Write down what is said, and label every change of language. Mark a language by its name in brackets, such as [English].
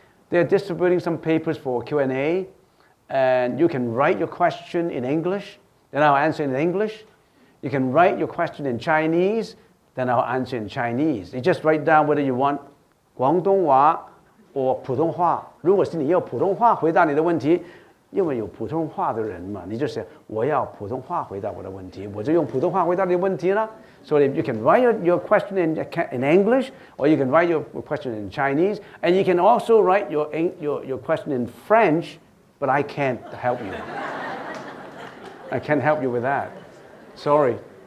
[English] They're distributing some papers for Q&A, and you can write your question in English, then I'll answer in English. You can write your question in Chinese, then I'll answer in Chinese. You just write down whether you want 广东话 or 普通话。 [Chinese] 如果是你要普通话回答你的问题，因为有普通话的人嘛，你就想我要普通话回答我的问题，我就用普通话回答你的问题了。 [English] So you can write your question in English, or you can write your question in Chinese, and you can also write your question in French, but I can't help you. I can't help you with that. Sorry.